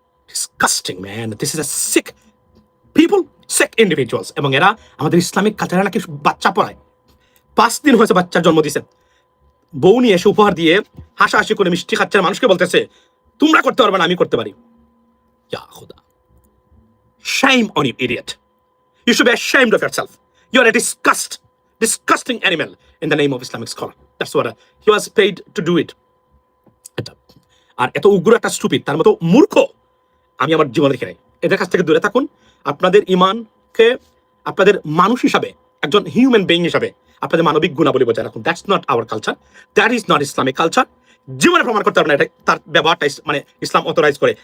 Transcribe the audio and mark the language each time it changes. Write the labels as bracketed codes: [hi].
[en] Disgusting man, this is a sick people, sick individuals. [bn] এবং এরা আমাদের ইসলামিক কালচারে নাকি বাচ্চা পড়ায়। 5 দিন হয়েছে বাচ্চার জন্ম দিয়েছে, বউ নিয়ে এসে উপহার দিয়ে হাসাহাসি করে মিষ্টি খাচ্ছে, মানুষকে বলতেছে তোমরা করতে পারবে না, আমি করতে পারি। [en] ইয়া খুদা, shame on you, idiot. You should be ashamed of yourself. You are a disgusting animal in the name of Islamic scholar. That's what he was paid to do it. [bn] আর এত উগ্র একটা স্টুপিড, তার মতো মূর্খ আমি আমার জীবনে দেখি নাই। এদের কাছ থেকে দূরে থাকুন। আপনাদের ইমানকে, আপনাদের মানুষ হিসাবে, একজন হিউম্যান বিইং হিসাবে আপনাদের মানবিক গুণাবলী বজায় রাখুন। [en] That's not our culture, that is not Islamic culture. [bn] জীবনে প্রমাণ করতে পারবেন না এটা তার ব্যবহারটা মানে ইসলাম অথরাইজ করে।